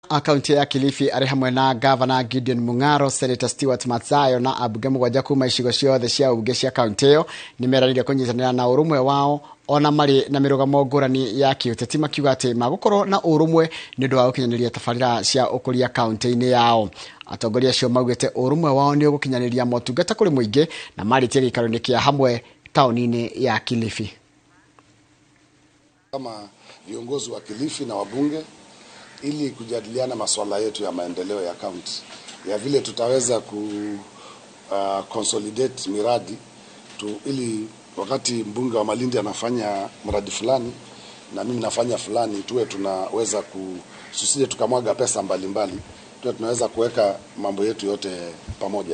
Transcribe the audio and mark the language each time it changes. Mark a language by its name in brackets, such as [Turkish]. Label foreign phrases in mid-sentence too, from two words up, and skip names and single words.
[Kikuyu] Akaunti ya Kilifi ari hamwe na Governor Gideon Mung'aro, Senator Stewart Matsayo na abunge mugwanja kuma icigo ciothe cia ubunge cia kaunti iyo nimeranire kunyitanira na urumwe wao ona mari na mirugamo ngurani ya kiuteti makiuga ati magukorwo na urumwe ni undu wa gukinyaniria tabarira cia ukuria kaunti-ini yao. Atongoria acio maugite urumwe wao ni ugukinyaniria motungata kuri muingi na maritie gikaro-ini kia hamwe tauni-ini ya Kilifi. [Swahili] Kama viongozi wa Kilifi na wabunge ili kujadiliana masuala yetu ya maendeleo ya kaunti, ya vile tutaweza consolidate miradi ili wakati mbunge wa Malindi anafanya mradi fulani na mimi nafanya fulani, tuwe tunaweza tusije tukamwaga pesa mbalimbali, tuwe tunaweza kuweka mambo yetu yote pamoja.